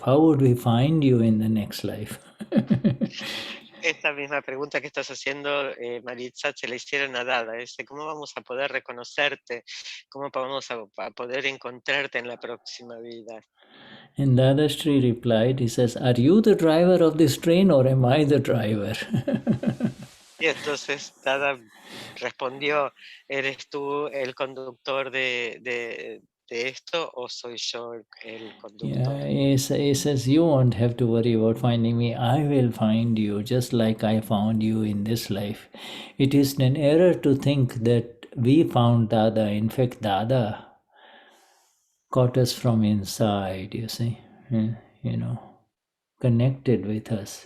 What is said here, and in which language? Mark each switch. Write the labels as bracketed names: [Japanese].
[English] How would we find you in the next life? [Spanish] Esta misma pregunta que estás haciendo, Maritza, se la hicieron a Dada. ¿Cómo vamos a poder reconocerte? ¿Cómo vamos a poder encontrarte en la próxima vida? [English] And Dadashri replied, he says, are you the driver of this train or am I the driver? [Spanish] Y entonces Dada respondió, ¿eres tú el conductor de esto o soy yo el conductor? [English] Yeah, he says, you won't have to worry about finding me. I will find you just like I found you in this life. It is an error to think that we found Dada. In fact, Dada caught us from inside, you see, you know, connected with us.